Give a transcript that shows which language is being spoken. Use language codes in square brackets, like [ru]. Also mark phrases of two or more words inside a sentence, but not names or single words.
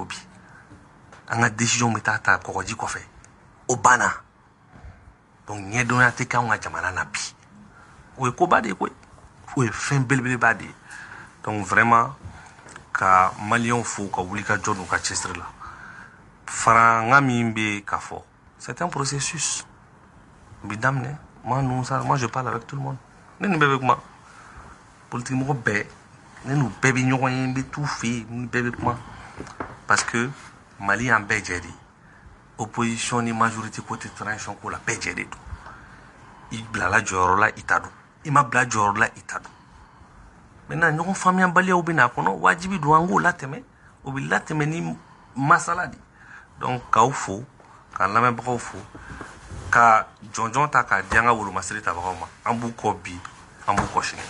[bm] bi an ka décision bɛ taa ta kɔgɔji kɔfɛ o banna donc ɲɛdɔnya tɛ kɛ anw ka jamana na bi o ye koba de ye koyi o ye fɛn belebeleba de ye donc vraiment ka maliyɛnw fo ka wuli ka jɔ n'u ka cɛsiri la faranga min bɛ k'a fɔ [fr] c'est un processus [bm] bi daminɛ [fr] moi je parle avec tout le monde [bm] ne ni bɛɛ bɛ kuma politique mɔgɔ bɛɛ ne n'u bɛɛ bɛ ɲɔgɔn ye n bɛ t'u fɛ yen ni bɛɛ bɛ kuma parce que mali y'an bɛɛ jɛ de opposition ni majorité côté transition ko la bɛɛ jɛ de don i bilala jɔyɔrɔ la i ta don i ma bila jɔyɔrɔ la i ta don maintenant ɲɔgɔn faamuyabaliyaw bɛ n'a kɔnɔ wajibi don an k'o latɛmɛ o bɛ latɛmɛ ni masala de donc k'aw fo k'an lamɛnbagaw fo ka jɔnjɔn ta k'a di an ka wolomasiri tabagaw ma an b'u kɔ bi an b'u kɔ sini